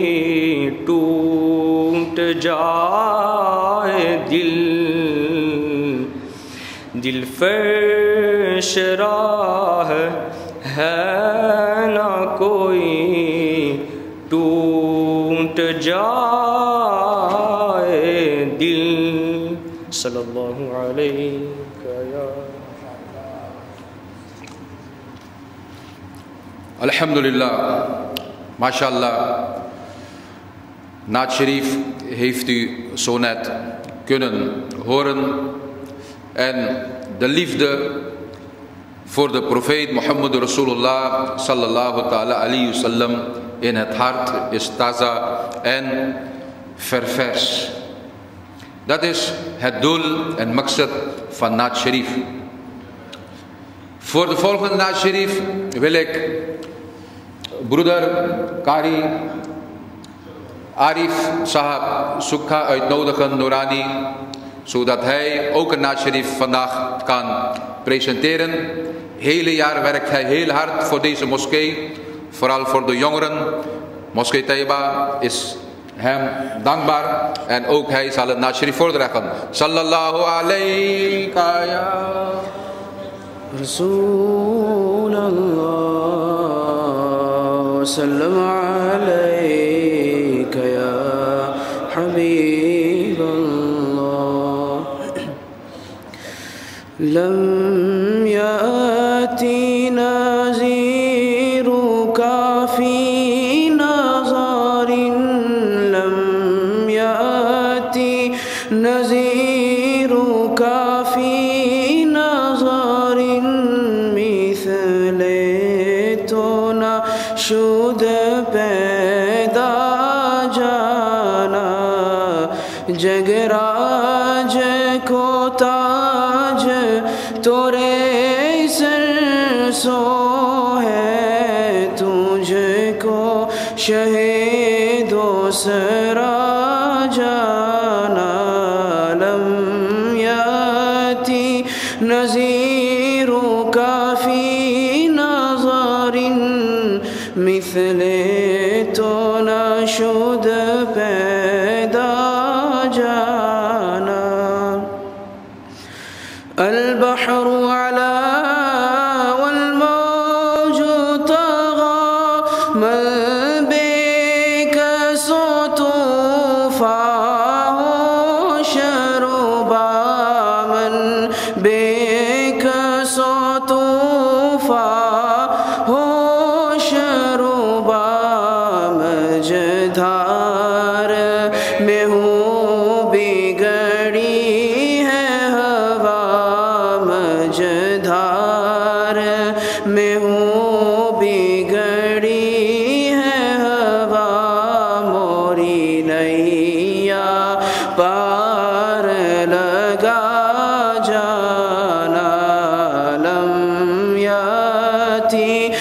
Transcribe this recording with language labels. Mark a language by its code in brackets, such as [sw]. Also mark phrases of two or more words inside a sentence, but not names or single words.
[ur] ٹوٹ جائے دل، دل فرش راہ ہے نہ کوئی ٹوٹ جائے دل، [ar] صلی اللہ علیہ الحمد لله، ما شاء الله. [ur] نعت شریف [nl] heeft u zo net kunnen horen. En de liefde voor de profeet Mohammed Rasulullah [ar] صلى الله تعالى عليه وسلم [nl] in het hart is taza en ververs. Dat is het doel en maqsad van [ur] نعت شریف. [nl] Voor de volgende [ur] نعت شریف [nl] wil ik broeder Kari Arif Sahab Sukha uitnodigen, Noorani, zodat hij ook een [ur] نعت شریف [nl] vandaag kan presenteren. Hele jaar werkt hij heel hard voor deze moskee, vooral voor de jongeren. Moskee Taiba is hem dankbaar en ook hij zal het [ur] نعت شریف [nl] voordragen. [ar] صلى الله عليه يا رسول الله، سلم عليك يا حبيب الله. لم يأت نظيرك في نظر، لم يأت نظيرك في نظر, [fa] مثل تو نه شد پیدا جانا، [ur] جگراج کو تاج تورے سر سو ہے، تجھ کو شہید و سرا جانا، [ar] لم یاتی نذیرک فی نظر، [fa] مثل تو نہ شد پیدا جانا، [ar] البحر علا والموج طغى، من بك طوفاه شربا، من بك طوفاه شربا، [ur] مجدھار میں ہوں بگڑی ہے ہوا، مجدھار میں ہوں بگڑی ہے ہوا، موری نیا پار لگا جانا، [ar] لم یاتی